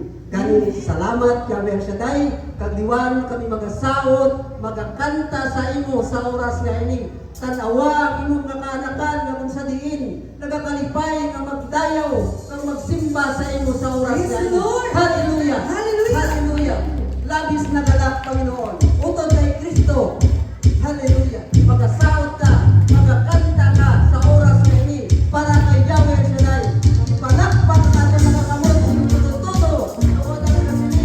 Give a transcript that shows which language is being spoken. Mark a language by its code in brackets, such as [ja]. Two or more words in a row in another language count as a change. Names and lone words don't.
[hil] Gani salamat Yahweh El Shaddai kag diwan kami magasaot magakanta sa imo sa oras nga ini. Tanawa imong kakaanakan nga kung sa diin nagakalipay nga magdayaw nga magsimba sa imo sa oras nga ini. Hallelujah. Hallelujah. Hallelujah. [tl] Labis na galak Panginoon. [hil] Utod kay Kristo. Hallelujah. Magasaot ka, magakanta ka sa oras na ini para kay Yahweh El Shaddai. [tl] Palakpak natin mga kamot tuto. [hil] Tawagan ka sini.